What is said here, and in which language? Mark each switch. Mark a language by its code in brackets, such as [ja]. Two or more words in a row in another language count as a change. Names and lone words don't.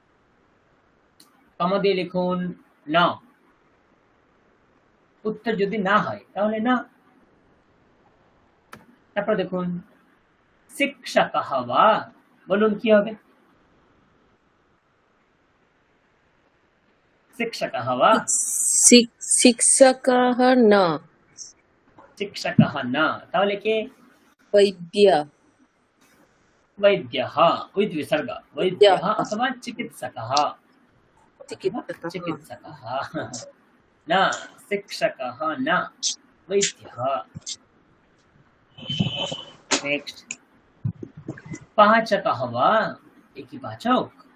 [bn] বা, কমা দিয়ে লিখুন না, উত্তর যদি না হয় তাহলে না। তারপর দেখুন [sa] শিক্ষকः वा, [bn] বলুন কি হবে? [sa] শিক্ষকः वा, शिक्षकः न শিক্ষকः न, [bn] তাহলে কে? [sa] वैद्य वैद्यः with विसर्ग, वैद्यः अथवा चिकित्सकः, चिकित्सकः चिकित्सकः न, शिक्षकः न, वैद्यः। नेक्स्ट पाचकः वा, [hi] एक ही पाचक।